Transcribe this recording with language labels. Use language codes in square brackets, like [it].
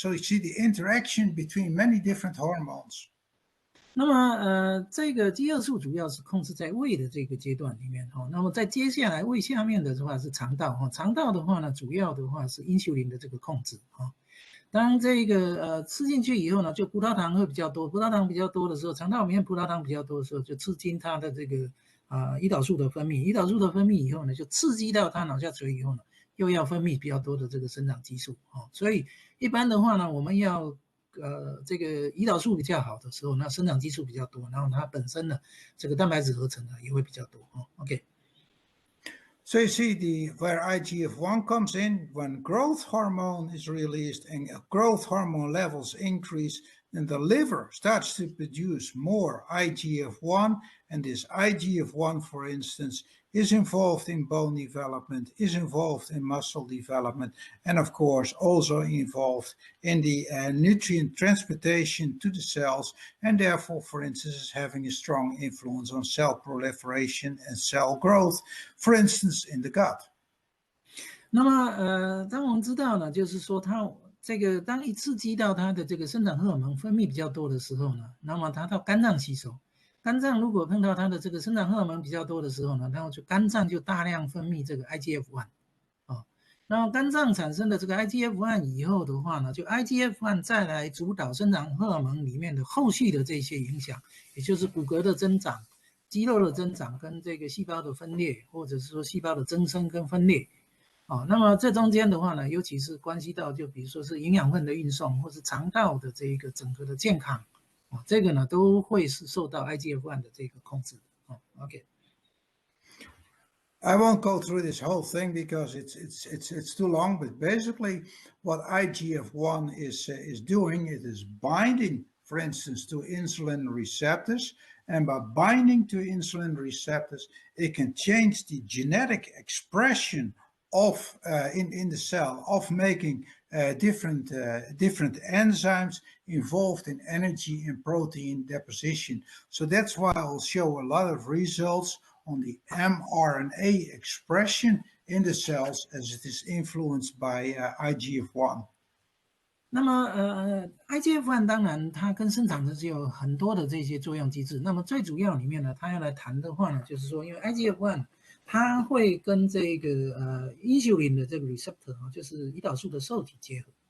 [en] So you see the interaction between many different hormones. [zh] 那么这个饥饿素主要是控制在胃的这个阶段里面哈，那么在接下来胃下面的话是肠道哈，肠道的话呢，主要的话是因素林的这个控制哈。当这个吃进去以后呢，就葡萄糖会比较多，葡萄糖比较多的时候，肠道里面葡萄糖比较多的时候，就刺激它的这个胰岛素的分泌，胰岛素的分泌以后呢，就刺激到它脑下垂以后呢，又要分泌比较多的这个生长激素啊，所以一般的话呢，我们要这个胰岛素比较好的时候，那生长激素比较多，然后它本身呢，这个蛋白质合成呢也会比较多哦。 OK。 [en] So you see where IGF-1 comes in, when growth hormone is released and growth hormone levels increase, then the liver starts to produce more IGF-1, and this IGF-1, for instance, is involved in bone development, is involved in muscle development, and of course also involved in the nutrient transportation to the cells, and therefore, for instance, is having a strong influence on cell proliferation and cell growth, for instance, in the gut. [zh] 那么当我们知道呢，就是说它这个当一刺激到它的这个生长荷尔蒙分泌比较多的时候呢，那么它到肝脏吸收。肝脏如果碰到它的这个生长荷尔蒙比较多的时候呢，然后肝脏就大量分泌这个 IGF-1 然后肝脏产生的这个 IGF-1 以后的话呢，就 IGF-1 再来主导生长荷尔蒙里面的后续的这些影响，也就是骨骼的增长、肌肉的增长跟这个细胞的分裂，或者是说细胞的增生跟分裂。那么这中间的话呢，尤其是关系到就比如说是营养分的运送，或是肠道的这一个整个的健康。这个呢都会是受到 IGF-1 的这个控制的。 OK。 [en] I won't go through this whole thing because it's too long. But basically, what IGF-1 is doing, it is binding, for instance, to insulin receptors, and by binding to insulin receptors, it can change the genetic expression of in the cell of making different enzymes involved in energy and protein deposition. So that's why I'll show a lot of results on the mRNA expression in the cells as it is influenced by IGF-1. [zh] 那么IGF-1 当然它跟生长是有很多的这些作用机制。那么最主要里面呢，它要来谈的话呢，就是说因为 IGF-1 它会跟这个insulin 的这个 receptor 就是胰岛素的受体结合。